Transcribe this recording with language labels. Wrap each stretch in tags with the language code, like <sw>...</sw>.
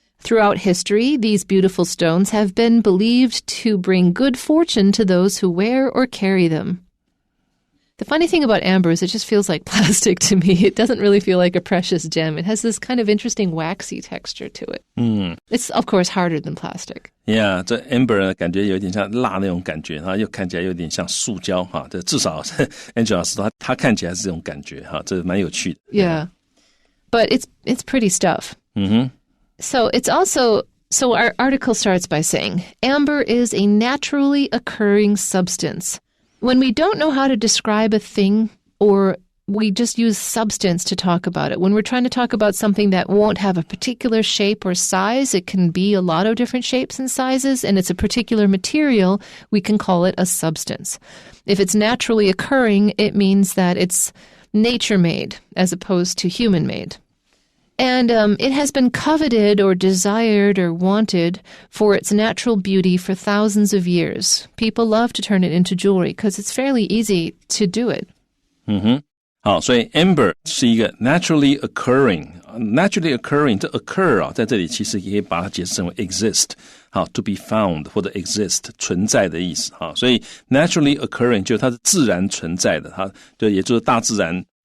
<en>Throughout history, these beautiful stones have been believed to bring good fortune to those who wear or carry them. The funny thing about amber is it just feels like plastic to me. It doesn't really feel like a precious gem. It has this kind of interesting waxy texture to it. It's, of course, harder than plastic.</en> <zh>Yeah, 这 amber 呢，感觉有点像蜡那种感觉，然后又看起来有点像塑胶哈。这至少 Angela 说他看起来是这种感觉哈，这蛮有趣的。</zh> <en>Yeah, but it's pretty stuff. So our article starts by saying, amber is a naturally occurring substance. When we don't know how to describe a thing, or we just use substance to talk about it, when we're trying to talk about something that won't have a particular shape or size, it can be a lot of different shapes and sizes, and it's a particular material, we can call it a substance. If it's naturally occurring, it means that it's nature-made as opposed to human-made. And it has been coveted or desired or wanted for its natural beauty for thousands of years. People love to turn it into jewelry because it's fairly easy to do it.</en> <zh>好，所以 amber 是一个</zh> <en>naturally occurring</en> <zh>这 occur 啊，在这里其实也可以把它解释成为 exist 好</zh> <en>to be found</en> <zh>或者 exist 存在的意思哈，所以 naturally occurring 就是它是自然存在的，它对，也就是大自然</zh>